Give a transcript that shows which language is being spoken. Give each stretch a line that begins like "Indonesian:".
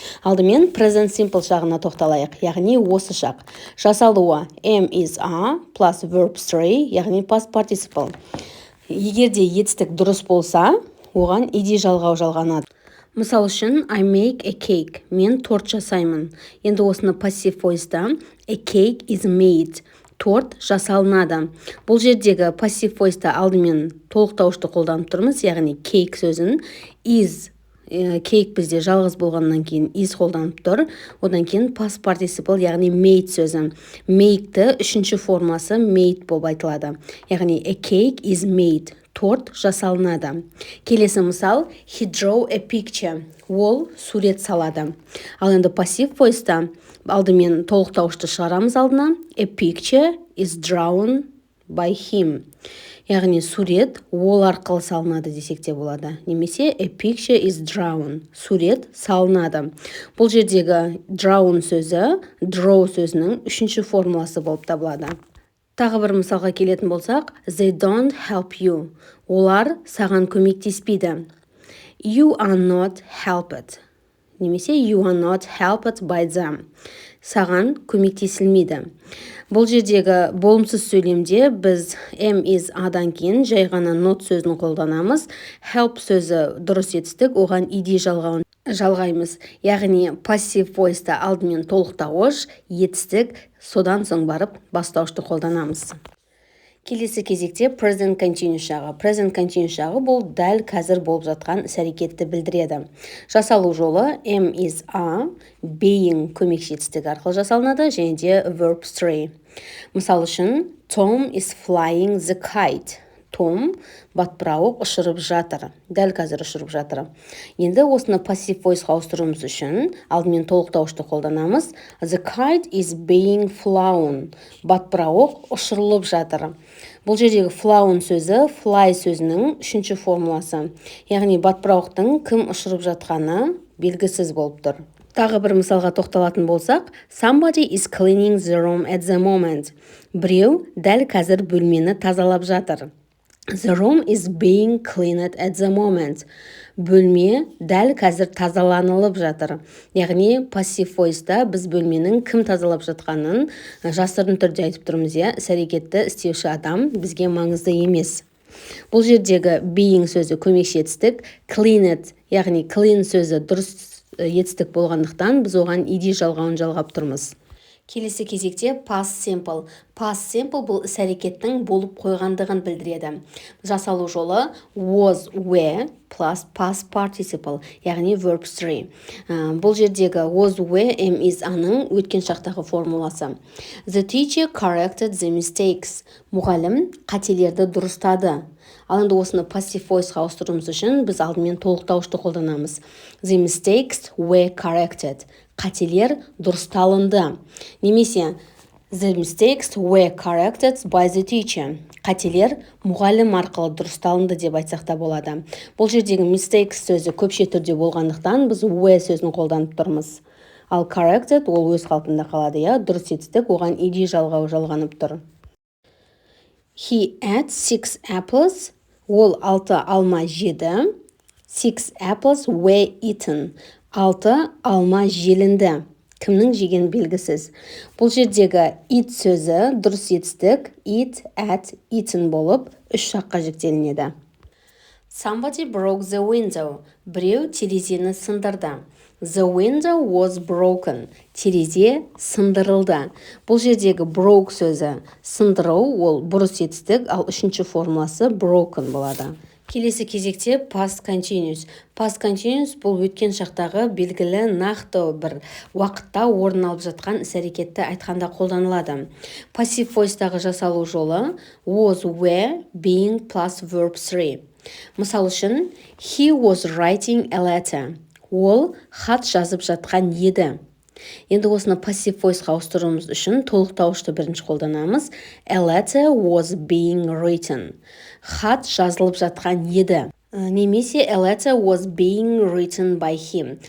Kazakh: Алдымен present simple шағына тоқталайық, яғни осы шақ. Жасалуы am is are plus verb 3, яғни past participle. Егерде етістік дұрыс болса, оған ed жалғау жалғанады. Мысал үшін,
English: I make a cake.
Kazakh: Мен торт жасаймын. Енді осыны
English: passive voice-та a cake is made.
Kazakh: Торт жасалынады. Бұл жердегі passive voice-та алдымен толықтауышты қолданып тұрмыз, яғни cake сөзін is, cake бізде жалғыз болғаннан кейін is қолданып тұр, одан кейін past participle, яғни made сөзі. Make-ті үшінші формасы made болып айтылады. Яғни
English: a cake is made.
Kazakh: Торт жасалынады. Келесі мысал,
English: he drew a picture.
Kazakh: Ол сурет салады. Ал енді passive voice-та алдымен толықтауышты шығарамыз алдына.
English: A picture is drawn by him.
Kazakh: Яғни сурет ол арқылы салынады десек те болады. Немесе
English: a picture is drawn.
Kazakh: Сурет салынады. Бұл жердегі drawn сөзі draw сөзінің үшінші формуласы болып табылады. Тағы бір мысалға келетін болсақ,
English: they don't help you.
Kazakh: Олар саған көмектеспейді.
English: You are not helped.
Kazakh: Немесе
English: you are not helped by them.
Kazakh: Саған көмектесілмейді. Бұл жердегі болымсыз сөйлемде біз am is адан кейін жай ғана not сөзін қолданамыз. Help сөзі дұрыс етістік, оған ed жалғауын жалғаймыз. Яғни passive voice'та алдымен толықтауыш, етістік, содан соң барып бастауышты қолданамыз. Келесі кезекте present continuous жағы. Present continuous жағы бұл дәл қазір болып жатқан іс-әрекетті білдіреді. Жасалу жолы am is a, being көмекші етістік арқылы жасалынады, және де verb 3. Мысал үшін,
English: Tom is flying the kite.
Kazakh: Том батпырауық ұшырып жатыр. Дәл қазір ұшырып жатыр. Енді осыны passive voice-ға ауыстыруымыз үшін алдымен толықтауышты қолданамыз.
English: The kite is being flown.
Kazakh: Батпырауық ұшырылып жатыр. Бұл жердегі flown сөзі fly сөзінің үшінші формуласы. Яғни батпырауықтың кім ұшырып жатқаны белгісіз болып тұр. Тағы бір мысалға тоқталатын болсақ,
English: somebody is cleaning the room at the moment.
Kazakh: Біреу дәл қазір бөлмені тазалап жатыр.
English: The room is being cleaned at the moment.
Kazakh: Бөлме дәл қазір тазаланылып жатыр. Яғни passive voice-та біз бөлменің кім тазалап жатқанын жасырын түрде айтып тұрмыз. Іс-әрекетті істеуші адам бізге маңызды емес. Бұл жердегі being сөзі көмекші етістік, cleaned, яғни clean сөзі дұрыс етістік болғандықтан біз оған ed жалғауын жалғап тұрмыз. Келесі кезекте past simple. Past simple бұл іс-әрекеттің болып қойғандығын білдіреді. Жасалу жолы was, were plus past participle, яғни verb 3. Бұл жердегі was, were, am, is аның өткен шақтағы формуласы.
English: The teacher corrected the mistakes.
Kazakh: Мұғалім қателерді дұрыстады. Ал енді осыны passive voice-ға ауыстыруымыз үшін біз алдымен толықтауышты қолданамыз.
English: The mistakes were corrected.
Kazakh: Қателер дұрысталынды. Немесе
English: the mistakes were corrected by the teacher.
Kazakh: Қателер мұғалім арқылы дұрысталынды деп айтсақ та болады. Бұл жердегі mistakes сөзі көпше түрде болғандықтан біз were сөзін қолданып тұрмыз. Ал corrected ол өз қалпында қалады, дұрыс етістік, оған ed жалғауы жалғанып тұр.
English: He ate 6 apples.
Kazakh: Ол 6 алма жеді.
English: 6 apples were eaten.
Kazakh: 6 алма желінді. Кімнің жеген белгісіз. Бұл жердегі eat сөзі дұрыс етістік, eat, ate, eaten болып үш жаққа жіктелінеді.
English: Somebody broke the window.
Kazakh: Біреу терезені сындырды.
English: The window was broken.
Kazakh: Терезе сындырылды. Бұл жердегі broke сөзі сындыру, ол бұрыс етістік, ал үшінші формуласы broken болады. Келесі кезекте past continuous. Past continuous бұл өткен шақтағы белгілі нақты бір уақытта орын алып жатқан іс-әрекетті айтқанда қолданылады. Passive voice-тағы жасалу жолы was, were, being plus verb 3. Мысал үшін,
English: he was writing a letter.
Kazakh: Ол хат жазып жатқан еді. Енді осыны passive voice-ға ауыстыруымыз үшін толықтауышты бірінші қолданамыз.
English: A letter was being written.
Kazakh: Хат жазылып жатқан еді. Немесе
English: a letter was being written by him.